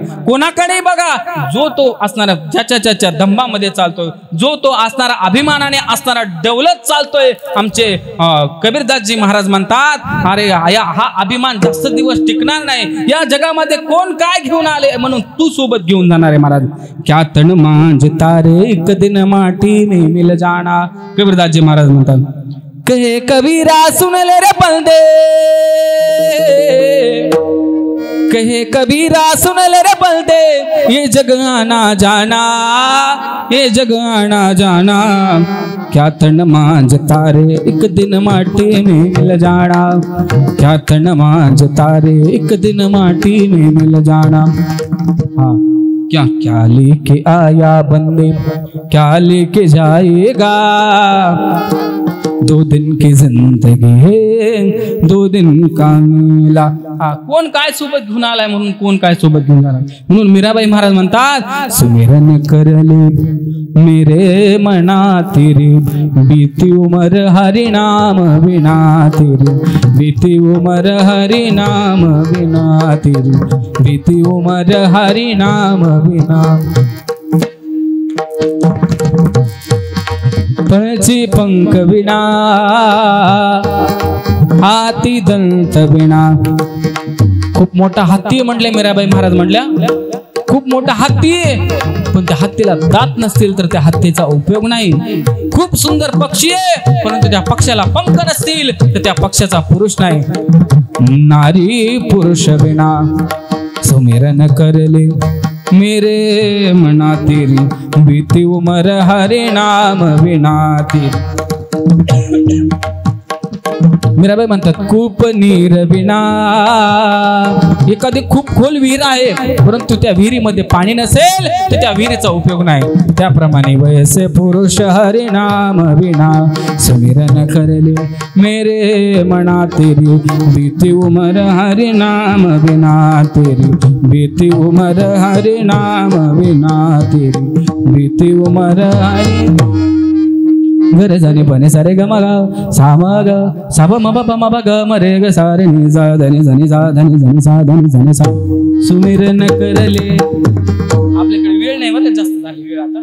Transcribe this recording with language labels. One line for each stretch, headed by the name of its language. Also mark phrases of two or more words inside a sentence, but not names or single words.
Marathi: कोणाकडे बघा, जो तो असणारा ज्याच्या दंबामध्ये चालतोय, जो तो असणारा अभिमानाने असणारा डवलत चालतोय. आमचे कबीरदासजी महाराज म्हणतात, अरे हा अभिमान जास्त दिवस टिकणार नाही. या जगामध्ये कोण काय घेऊन आले म्हणून तू सोबत घेऊन जाणार आहे महाराज.
Hindi: क्या तन मांझ तारे एक दिन माटी में मिल जाना.
Marathi: कबीरदासजी महाराज म्हणतात,
Hindi: कहे कबीरा सुन ले रे बंदे, कहे कबीरा सुन ले रे बंदे, ये जग आना जाना, ये जग आना जाना, क्या तन मांझ तारे एक दिन माटी में मिल जाना, क्या तन मांझ तारे एक दिन माटी में मिल जाना। हाँ, क्या क्या लेके आया बंदे, क्या लेके जाएगा, 2 दिन की जिंदगी है 2 दिन का मेला।
Marathi: कोण काय सोबत घेऊन आलाय म्हणून, कोण काय सोबत घेऊन आलाय म्हणून मीराबाई महाराज म्हणतात,
Hindi: सुमिरन करले मेरे मना तेरी, बीती उमर हरि नाम बिना तेरी, बीती उमर हरि नाम बिना तेरी, बीती उमर हरि नाम बिना। पंछी पंख बिना, हाती दंत बिना।
Marathi: खूप मोठा हत्ती म्हटले मीराबाई महाराज म्हणल्या, खूप मोठा हत्ती आहे, पण त्या हत्तीला दात नसतील तर त्या हत्तीचा उपयोग नाही। खूप सुंदर पक्षी आहे, परंतु त्या पक्षाला पंख नसतील तर त्या पक्षाचा पुरुष नाही।
Hindi: नारी पुरुष बिना सुमिरन करले मेरे मना तेरी, बीती उमर हरि नाम बिना तेरी।
Marathi: मीराबाई म्हणतात,
Hindi: खूप नीर बिना,
Marathi: एखादी खूप खोल विहीर आहे परंतु त्या विहिरीमध्ये पाणी नसेल तर त्या विहिरीचा उपयोग नाही।
Hindi: त्याप्रमाणे वैसे पुरुष हरि नाम बिना सुमिरन करले मेरे मना तेरी, बीती उमर हरि नाम बिना तेरी, बीती उमर हरि नाम बिना तेरी, बीती उमर हरि। घर जाने पने सारे ग मगा सा मग सा ब म ब म ब ग म रे ग सा रे नि सा धनी धनी सा धनी धनी सा धनी धनी सा सुमिरन करले।
Marathi: आपल्याकडे वेळ नाही बरं, जास्त झाली वेळ आता।